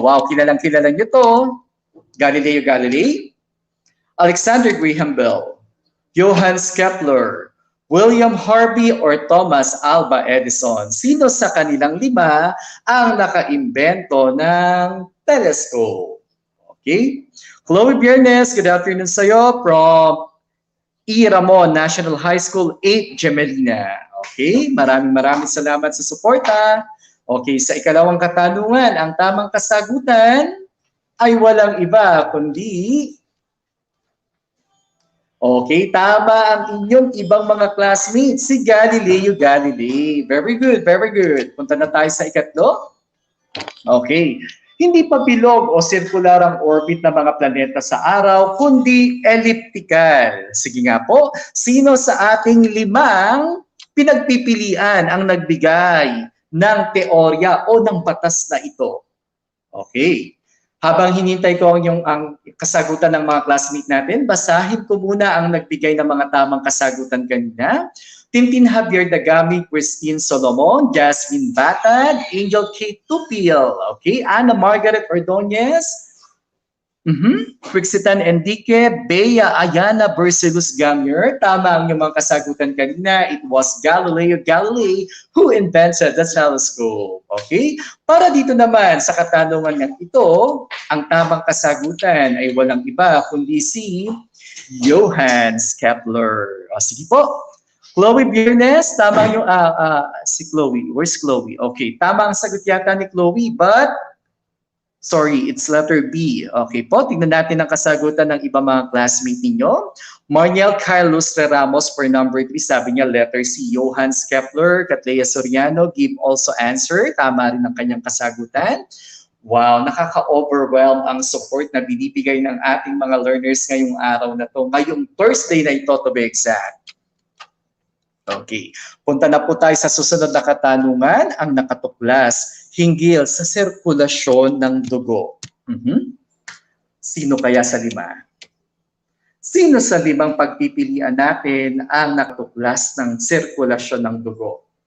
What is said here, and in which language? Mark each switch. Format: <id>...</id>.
<tl>Wow, kilalang-kilala niyo to. Galileo Galilei, Alexander Graham Bell, Johannes Kepler, William Harvey or Thomas Alva Edison. Sino sa kanilang 5 ang nakaimbento ng telescope? Okay? Chloe Biernes, good afternoon sa'yo from E. Ramon National High School, 8 Gemelina. Okay? Maraming salamat sa suporta. Okay, sa ikalawang katanungan, ang tamang kasagutan ay walang iba kundi okay, tama ang inyong ibang mga classmates, si Galileo Galilei. Very good, very good. Punta na tayo sa ikatlo. Okay. Hindi pa bilog o circular ang orbit ng mga planeta sa araw, kundi elliptical. Sige nga po, sino sa ating limang pinagpipilian ang nagbigay ng teorya o ng batas na ito? Okay. Habang hinintay ko ang kasagutan ng mga classmate natin, basahin ko muna ang nagbigay ng mga tamang kasagutan kanina. Tintin Javier Dagami, Christine Solomon, Jasmine Batad, Angel Kate Tupil, okay, Ana Margaret Ordonez, Frixitan Enrique, Bea Ayana Bercelus Gamier. Tama ang inyong mga kasagutan kanina.</tl> <en>It was Galileo Galilei who invented the telescope. Okay?</en> <tl>Para dito naman sa katanungan ng ito, ang tamang kasagutan ay walang iba kundi si Johannes Kepler. O, sige po. Chloe Biernes, tama yung si Chloe.</tl> <en>Where's Chloe?</en> <tl>Okay, tama ang sagot yata ni Chloe,</tl> <en>but sorry, it's letter B.</en> <tl>Okay po, tingnan natin ang kasagutan ng iba mga classmate ninyo. Marniel Carlos Ramos for number 3, sabi niya letter C. Johannes Kepler, Catlea Soriano,</tl> <en>give also answer.</en> <tl>Tama rin ang kanyang kasagutan. Wow, nakaka-overwhelm ang support na binibigay ng ating mga learners ngayong araw na to. Ngayong Thursday na ito</tl> <en>to be exact.</en> <tl>Okay, punta na po tayo sa susunod na katanungan, ang nakatuklas hinggil sa sirkulasyon ng dugo. Sino kaya sa lima? Sino sa limang pagpipilian natin ang nakatuklas ng sirkulasyon ng dugo?</tl>